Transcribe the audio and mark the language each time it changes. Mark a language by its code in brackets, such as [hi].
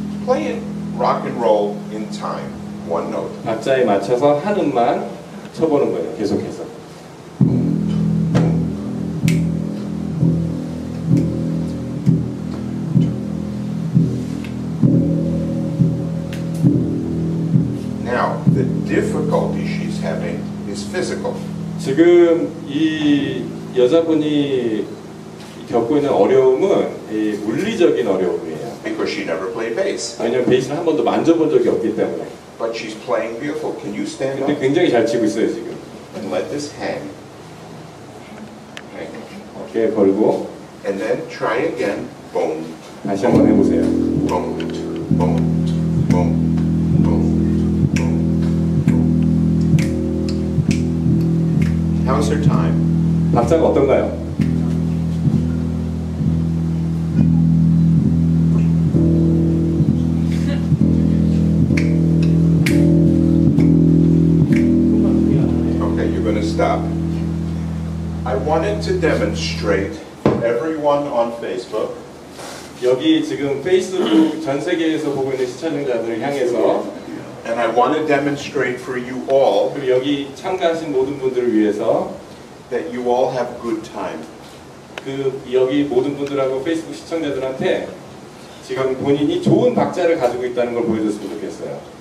[en] Play it rock and roll in time. One note. [ko] 박자에 맞춰서 한 음만 쳐보는 거예요. 계속해서. [en] Now, the difficulty she's having is physical. [ko] 지금 이 여자분이 겪고 있는 어려움은 이 물리적인 어려움이에요. [en] Because she never played bass. [ko] 왜냐면 베이스를 한 번도 만져본 적이 없기 때문에. [en] But she's playing beautiful. Can you stand [ko] 근데 [en] up [ko] 굉장히 잘 치고 있어요 지금. [en] and let this hang? Hang. [ko] 어깨에 걸고 [en] And then try again. Boom. [ko] 다시 한번 해보세요. [en] Boom. Boom. Boom. Boom. Boom. How's her time? [ko] 박자가 어떤가요? [en] Okay, you're going to stop. I wanted to demonstrate everyone on Facebook. [ko] 여기 지금 페이스북 전 세계에서 보고 있는 시청자들을 향해서 [en] And I want to demonstrate for you all [ko] 그리고 여기 참가하신 모든 분들을 위해서 [en] that you all have good time. [ko] 그 여기 모든 분들하고 페이스북 시청자들한테 지금 본인이 좋은 박자를 가지고 있다는 걸 보여줬으면 좋겠어요.